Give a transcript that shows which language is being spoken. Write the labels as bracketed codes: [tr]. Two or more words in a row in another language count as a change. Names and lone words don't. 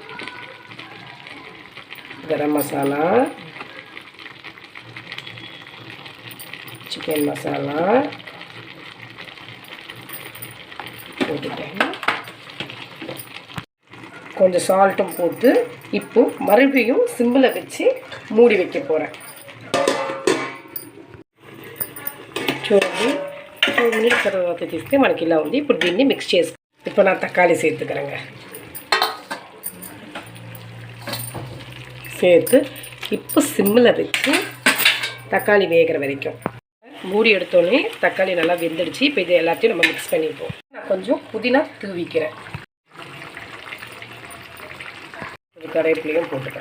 [ta] கரம் மசாலா, சிக்கன் மசாலா போட்டுட்டேன். கொஞ்சம் சால்ட்டும் போட்டு இப்போ மறுபடியும் சிம்மில் வச்சு மூடி வைக்க போகிறேன். [te] చూడండి 2 మినిట్స్ తర్వాత తీస్తే మనకి ఇలా ఉంది. ఇప్పుడు దీన్ని మిక్స్ చేసుకో. [ta] இப்போ நான் தக்காளி சேர்த்துக்கிறேங்க. சேர்த்து இப்போ சிம்மில் வச்சு தக்காளி வேகிற வரைக்கும் மூடி எடுத்தோடனே தக்காளி நல்லா வெந்துடுச்சு. இப்போ இது எல்லாத்தையும் நம்ம மிக்ஸ் பண்ணிப்போம். நான் கொஞ்சம் புதினா தூவிக்கிறேன். கருவேப்பிலையும் போட்டுக்கிறேன்.